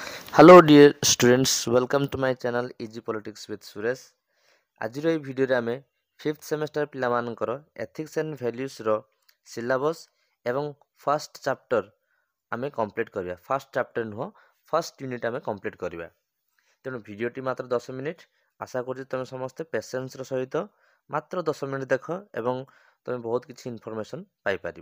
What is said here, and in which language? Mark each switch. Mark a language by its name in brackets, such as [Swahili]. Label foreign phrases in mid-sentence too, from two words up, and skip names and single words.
[English] Hello dear students, welcome to my channel Easy Politics with Suresh. [Odia] ଆଜିର ଏହି ଭିଡ଼ିଓରେ ଆମେ 5th ସେମିଷ୍ଟର ପିଲାମାନଙ୍କର [English] ethics and values [Odia] ସିଲାବସ୍ ଏବଂ [English] first chapter [Odia] ଆମେ କମ୍ପ୍ଲିଟ୍ କରିବା। [English] first chapter [Odia] ନୁହଁ, [English] first unit [Odia] ଆମେ କମ୍ପ୍ଲିଟ୍ କରିବା। ତେଣୁ ଭିଡ଼ିଓଟି ମାତ୍ର 10 ମିନିଟ୍। ଆଶା କରୁଛି ତୁମେ ସମସ୍ତେ ପେସେନ୍ସର ସହିତ ମାତ୍ର 10 ମିନିଟ୍ ଦେଖ ଏବଂ ତୁମେ ବହୁତ କିଛି ଇନଫର୍ମେସନ୍ ପାଇପାରିବ।